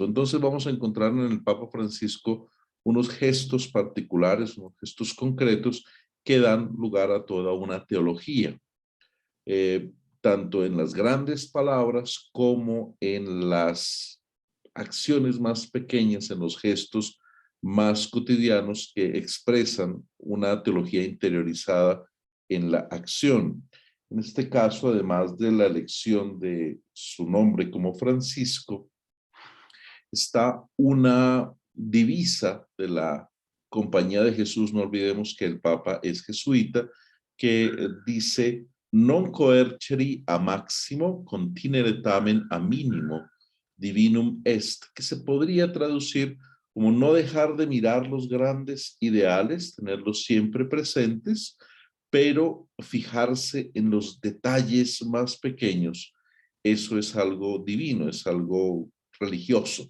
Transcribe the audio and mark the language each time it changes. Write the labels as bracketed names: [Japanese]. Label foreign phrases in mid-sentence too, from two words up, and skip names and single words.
[Spanish] Entonces vamos a encontrar en el Papa Francisco unos gestos particulares, unos gestos concretos que dan lugar a toda una teología, tanto en las grandes palabras como en las acciones más pequeñas, en los gestos más cotidianos que expresan una teología interiorizada en la acción. En este caso, además de la elección de su nombre como Francisco, está una divisa de la Compañía de Jesús. No olvidemos que el Papa es jesuita, que dice [Latin] non coercere a maximo, continere tamen a minimo, divinum est, [Spanish] que se podría traducir como no dejar de mirar los grandes ideales, tenerlos siempre presentes, pero fijarse en los detalles más pequeños. Eso es algo divino, es algo religioso.